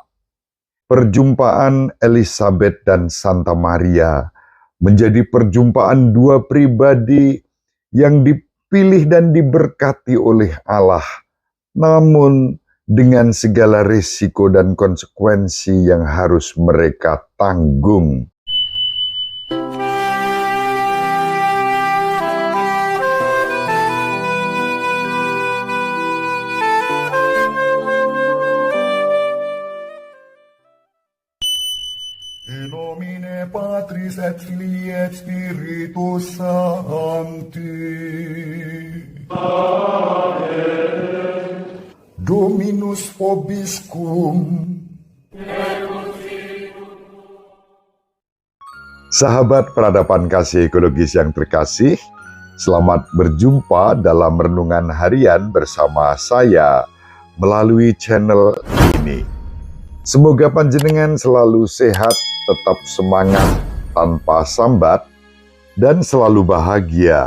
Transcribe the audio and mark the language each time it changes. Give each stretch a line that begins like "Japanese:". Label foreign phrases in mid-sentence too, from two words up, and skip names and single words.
Indonesian: Perjumpaan Elizabeth dan Santa Maria menjadi perjumpaan dua pribadi yang dipilih dan diberkati oleh Allah, namun dengan segala risiko dan konsekuensi yang harus mereka tanggung.
Latin: In nomine Patris et Filii et Spiritus Sancti. Amen. Dominus vobiscum.
Indonesian: Sahabat peradaban kasih ekologis yang terkasih, selamat berjumpa dalam renungan harian bersama saya melalui channel ini. Semoga panjenengan selalu sehat, tetap semangat tanpa sambat, dan selalu bahagia.